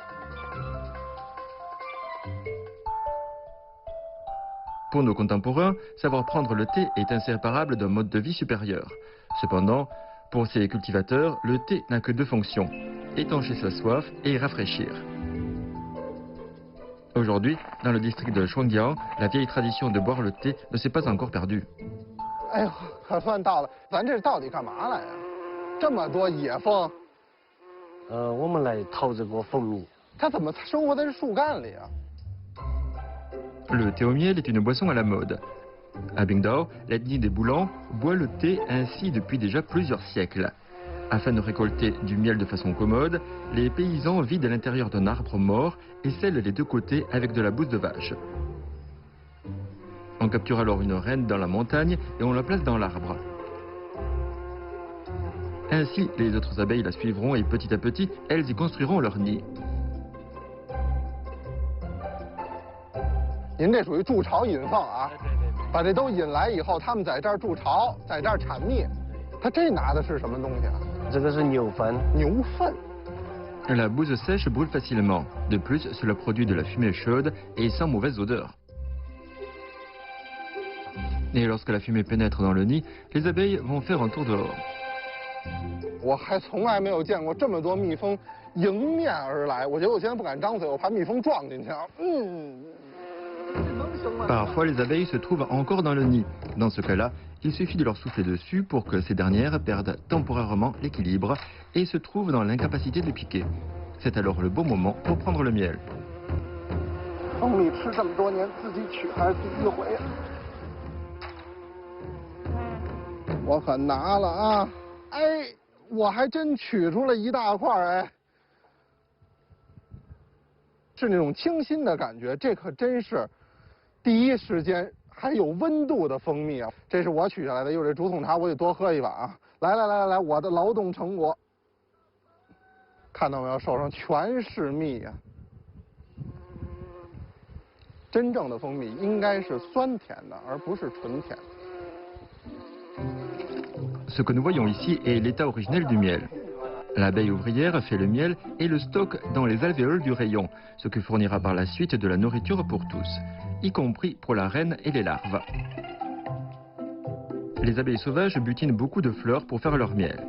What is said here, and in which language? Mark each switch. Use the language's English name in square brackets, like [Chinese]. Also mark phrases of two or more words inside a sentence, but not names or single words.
[French] Pour nos contemporains, savoir prendre le thé est inséparable d'un mode de vie supérieur. Cependant, pour ces cultivateurs, le thé n'a que 2 fonctions, étancher sa soif et rafraîchir. Aujourd'hui, dans le district de Shangjiang, la vieille tradition de boire le thé ne s'est pas encore perdue. [Chinese] 哎呦，可算到了，咱这到底干嘛来呀？这么多野蜂。我们来淘这个蜂蜜。它怎么生活在这树干里啊？ [French] Le thé au miel est une boisson à la mode. À Bingdao, l'ethnie des Boulans boit le thé ainsi depuis déjà plusieurs siècles. Afin de récolter du miel de façon commode, les paysans vident l'intérieur d'un arbre mort et scellent les 2 côtés avec de la bouse de vache. On capture alors une reine dans la montagne et on la place dans l'arbre. Ainsi, les autres abeilles la suivront et petit à petit, elles y construiront leur nid. [Chinese] 您这属于筑巢引凤啊，把这都引来以后，他们在这儿筑巢，在这儿产蜜。他这拿的是什么东西啊？这个是牛粪。牛粪。 [French] La bouse sèche brûle facilement. De plus, cela produit de la fumée chaude et sans mauvaise odeur. Et lorsque la fumée pénètre dans le nid, les abeilles vont faire un tour dehors. [Chinese] 我还从来没有见过这么多蜜蜂迎面而来，我觉得我现在不敢张嘴，我怕蜜蜂撞进去啊。 [French] Parfois, les abeilles se trouvent encore dans le nid. Dans ce cas-là, il suffit de leur souffler dessus pour que ces dernières perdent temporairement l'équilibre et se trouvent dans l'incapacité de piquer. C'est alors le bon moment pour prendre le miel. [Chinese] 蜂蜜吃这么多年，自己取还是第一回。我可拿了啊！哎，我还真取出了一大块哎，是那种清新的感觉，这可真是第一时间还有温度的蜂蜜啊！这是我取下来的，一会儿这竹筒茶我得多喝一碗啊！来，我的劳动成果，看到没有？手上全是蜜呀！真正的蜂蜜应该是酸甜的，而不是纯甜。 [French] Ce que nous voyons ici est l'état originel du miel. L'abeille ouvrière fait le miel et le stocke dans les alvéoles du rayon, ce qui fournira par la suite de la nourriture pour tous, y compris pour la reine et les larves. Les abeilles sauvages butinent beaucoup de fleurs pour faire leur miel.